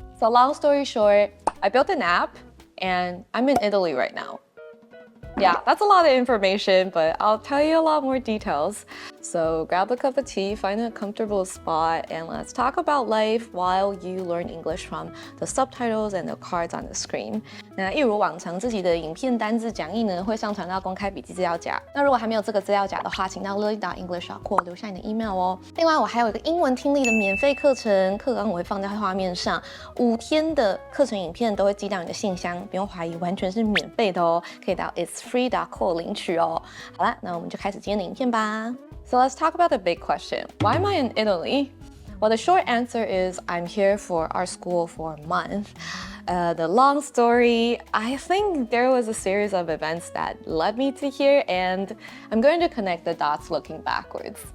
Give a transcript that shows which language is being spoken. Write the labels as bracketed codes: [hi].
[en] So long story short, I built an app and I'm in Italy right now. Yeah, that's a lot of information, but I'll tell you a lot more details. So grab a cup of tea, find a comfortable spot, and let's talk about life while you learn English from the subtitles and the cards on the screen. [zh] 那一如往常，自己的影片单字讲义呢会上传到公开笔记资料夹。那如果还没有这个资料夹的话，请到 lily.english.co 留下你的 email 哦。另外，我还有一个英文听力的免费课程，课纲我会放在画面上，5天的课程影片都会寄到你的信箱，不用怀疑，完全是免费的哦，可以到 itsfree.co 领取哦。好啦，那我们就开始今天的影片吧。 [en] So let's talk about the big question. Why am I in Italy? Well, the short answer is I'm here for our school for a month. The long story, I think there was a series of events that led me to here, and I'm going to connect the dots looking backwards.